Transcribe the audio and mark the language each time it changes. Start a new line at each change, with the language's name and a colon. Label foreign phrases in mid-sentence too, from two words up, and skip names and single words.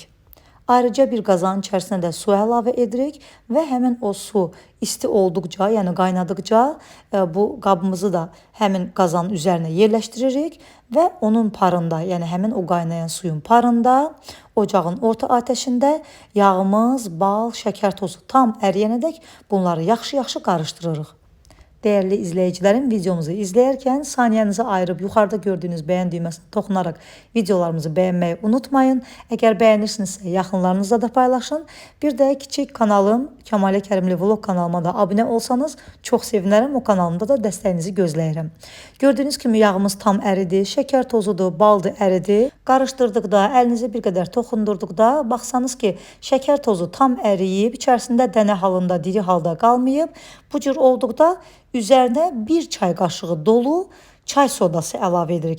Azerbaijani: Ayrıca bir qazanın içərisinə də su əlavə edirik və həmin o su isti olduqca, yəni qaynadıqca bu qabımızı da həmin qazanın üzərinə yerləşdiririk və onun parında, yəni həmin o qaynayan suyun parında ocağın orta atəşində yağımız, bal, şəkər tozu tam əriyənədək bunları yaxşı-yaxşı qarışdırırıq.
Turkish: Değerli izleyicilerim, videomuzu izleyerken saniyenizi ayırıp yukarıda gördüğünüz beğen düğmesine dokunarak videolarımızı beğenmeyi unutmayın. Eğer beğenirsinizse yaxınlarınızla da paylaşın. Bir de küçük kanalım Kəmalə Kərimli Vlog kanalıma da abone olsanız çok sevinirim.
Azerbaijani: O kanalımda da dəstəyinizi gözləyirəm.
Turkish: Gördüğünüz kimi
Azerbaijani: yağımız tam əridi, şeker tozudur, baldır əridi. Qarışdırdıqda, əlinizi bir qədər toxundurduqda baxsanız ki, şeker tozu tam əriyib, içərisində dənə halında, diri halda qalmayıb. Bu cür olduqda üzərinə 1 çay qaşığı dolu çay sodası əlavə edirik.